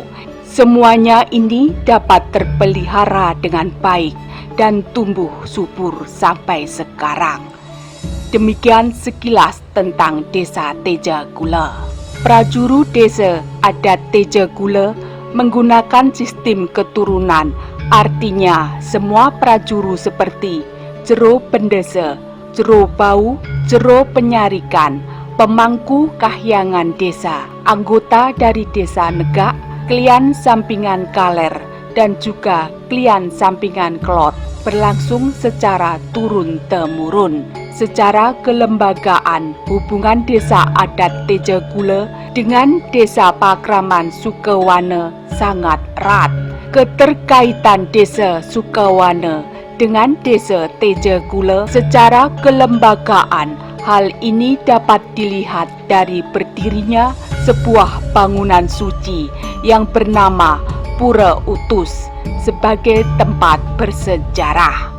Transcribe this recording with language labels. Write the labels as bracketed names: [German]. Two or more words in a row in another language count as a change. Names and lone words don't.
[Indonesian] Semuanya ini dapat terpelihara dengan baik dan tumbuh subur sampai sekarang. Demikian sekilas tentang Desa Teje Gule. Prajuru desa adat Teje Gule menggunakan sistem keturunan, artinya semua prajuru seperti jero pendesa, jero bau, jero penyarikan, pemangku kahyangan desa anggota dari Desa Negak, Klian Sampingan Kaler, dan juga Klian Sampingan Klot berlangsung secara turun-temurun. Secara kelembagaan, hubungan Desa Adat Tejegule dengan Desa Pakraman Sukewane sangat erat. Keterkaitan Desa Sukewane dengan Desa Tejegule secara kelembagaan, hal ini dapat dilihat dari berdirinya sebuah bangunan suci yang bernama Pura Utus sebagai tempat bersejarah.